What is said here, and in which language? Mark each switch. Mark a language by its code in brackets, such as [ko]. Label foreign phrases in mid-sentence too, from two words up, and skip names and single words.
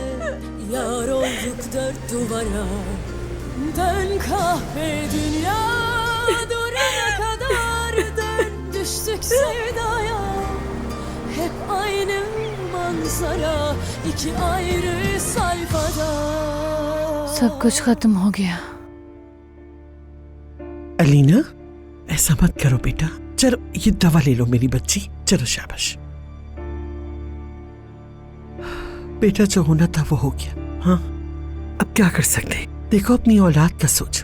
[tr] Yar olduk dört duvara. Dön kahve dünya, durana kadar dön. Düştük sevdaya, hep aynı manzara, iki ayrı sayfada. [hi] सब कुछ खत्म हो गया। अलीना, ऐसा मत करो बेटा। चलो ये दवा ले लो मेरी बच्ची। चलो शाबाश। बेटा जो होना था वो हो गया। हाँ, अब क्या कर सकते हैं? देखो अपनी औलाद का सोचो।